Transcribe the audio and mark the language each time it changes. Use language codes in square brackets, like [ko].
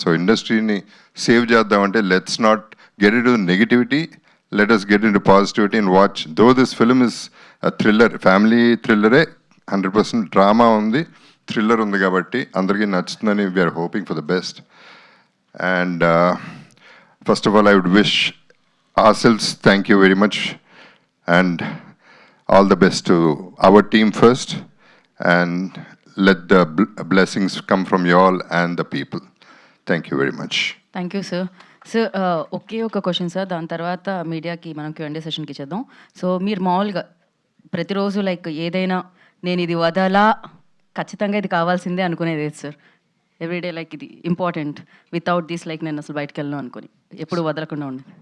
[te] So ఇండస్ట్రీని save చేద్దామంటే [en] Let's not get into negativity, let us get into positivity and watch. Though this film is thriller, [te] family థ్రిల్లరే, 100% drama ఉంది, thriller ఉంది కాబట్టి అందరికీ నచ్చుతుందని [en] We're hoping for the best. And first of all, I would wish ourselves thank you very much and all the best to our team first, and let the blessings come from you all and the people. Thank you very much. Thank you sir. [te] Sir ఒకే ఒక question sir, దాని తర్వాత మీడియాకి మనం Q&A సెషన్కి ఇచ్చేద్దాం. So మీరు మామూలుగా ప్రతిరోజు like ఏదైనా నేను ఇది వదలా, ఖచ్చితంగా ఇది కావాల్సిందే అనుకునేది ఏది సార్? ఎవ్రీడే లైక్ ఇది ఇంపార్టెంట్, [en] without this [te] లైక్ నేను అసలు బయటకు వెళ్ళను అనుకుని ఎప్పుడు వదలకుండా ఉండి.